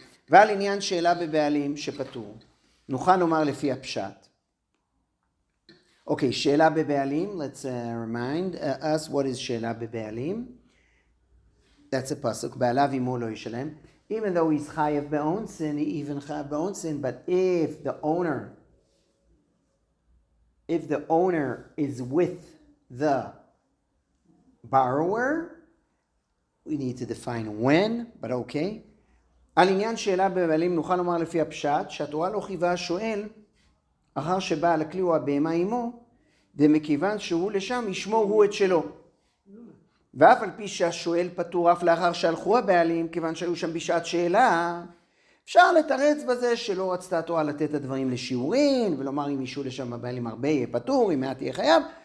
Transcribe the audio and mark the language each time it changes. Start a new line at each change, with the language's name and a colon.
Hebrew: ועל עניין שאלה בבעלים שפטור, נוכל לומר לפי הפשט.
English: Okay, שאלה בבעלים, let's remind us what is שאלה בבעלים. That's a pasuk,
Hebrew: בעליו עמו לא ישלם.
English: Even though he's chayav b'onsin, he even chayav b'onsin, but if the owner is with the borrower, we need to define when, but okay.
Hebrew: על עניין שאלה בבעלים נוכל לומר לפי הפשט, שהתורה לא חייבה השואל, אחר שבעל הכלי הוא הבהמה עמו, ומכיוון שהוא לשם ישמור הוא את שלו. ואף על פי שהשואל פטור אף לאחר שהלכו הבעלים, כיוון שהיו שם בשעת שאלה, אפשר לתרץ בזה שלא רצתה התורה לתת את הדברים לשיעורין, ולומר אם ישו לשם הבעלים הרבה יהיה פטור, אם מעט יהיה חייב.